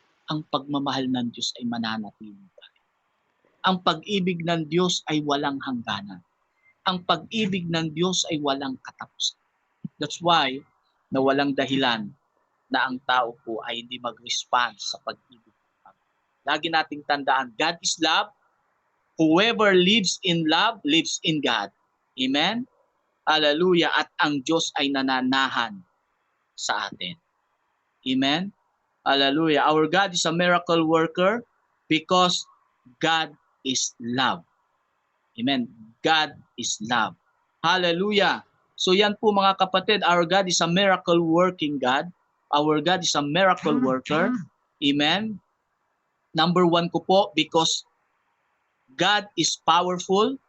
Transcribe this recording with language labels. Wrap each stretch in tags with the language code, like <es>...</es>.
<tl>Ang pagmamahal ng Diyos ay mananatili pa. Ang pag-ibig ng Diyos ay walang hangganan. Ang pag-ibig ng Diyos ay walang katapusan.</tl> <en>That's why,</en> <tl>na walang dahilan na ang tao po ay hindi mag-respond sa pag-ibig. Lagi nating tandaan,</tl> <en>God is love. Whoever lives in love, lives in God. Amen? Hallelujah.</en> <tl>At ang Diyos ay nananahan sa atin.</tl> <en>Amen? Hallelujah. Our God is a miracle worker because God is love. Amen. God is love. Hallelujah. So</en> <tl>yan po mga kapatid,</tl> <en>our God is a miracle working God. Our God is a miracle worker. Amen. Number 1 ko po, because God is powerful.</en>